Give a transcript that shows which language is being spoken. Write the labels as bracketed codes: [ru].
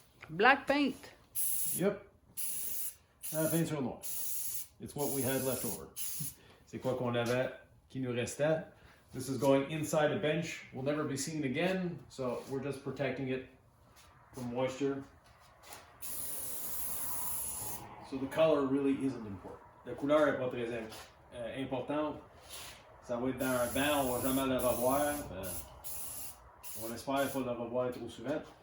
[en] Black paint. [fr] Yep. Peinture noire. [en] It's what we had left over. [fr] C'est quoi qu'on avait qui nous restait. [en] This is going inside a bench. Will never be seen again, so we're just protecting it from moisture. So the color really isn't important. [fr] La couleur est pas très importante. Ça va être dans un banc, on va jamais le revoir. On espère pas le revoir trop souvent.